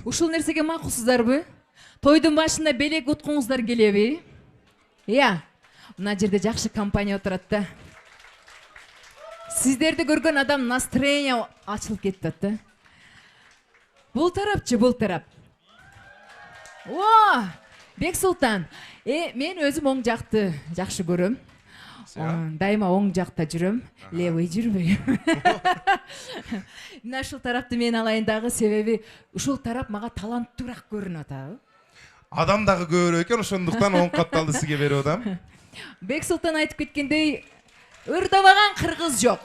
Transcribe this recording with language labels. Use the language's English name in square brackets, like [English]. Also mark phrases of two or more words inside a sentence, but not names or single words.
[Kyrgyz] Ушул нерсеге макулсуздарбы? Тойдун башында белек уткуңуздар келеби? Иә. Мына жерде жакшы компания отурат да. Сиздерди көргөн адам настроение ачылып кетти да. Бул тарапчы, бул тарап. О, Бексултан, мен өзім оң жақты жақшы көрөм. Дайыма оң жақта жүрөм, левый жүрбөйм. Мына ушул тарапты мен алайындагы себеби ушул тарап мага таланттуураак көрүнүп атабы. Адам дагы көбүрөөк экен, ошондуктан оң капталды сизге берип атам. Бексултан айтып кеткендей, ырдабаган кыргыз жок.